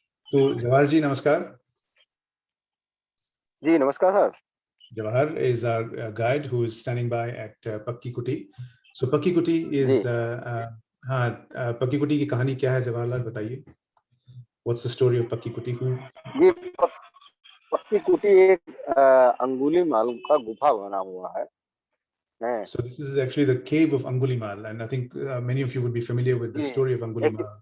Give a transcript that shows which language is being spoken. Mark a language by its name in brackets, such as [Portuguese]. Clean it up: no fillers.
[English] So, Jawaharji, namaskar. [Hindi] जी नमस्कार sir. [English] Jawahar is our guide who is standing by at Pakki Kuti. So Pakki Kuti is [Hindi] Pakki Kuti की कहानी क्या है जवाहरलाल बताइए. [English] What's the story of Pakki Kuti? [Hindi] ये पक्की कुटी एक अंगुलीमाल का गुफा बना हुआ है. [English] So this is actually the cave of Angulimal, and I think many of you would be familiar with the story of Angulimal.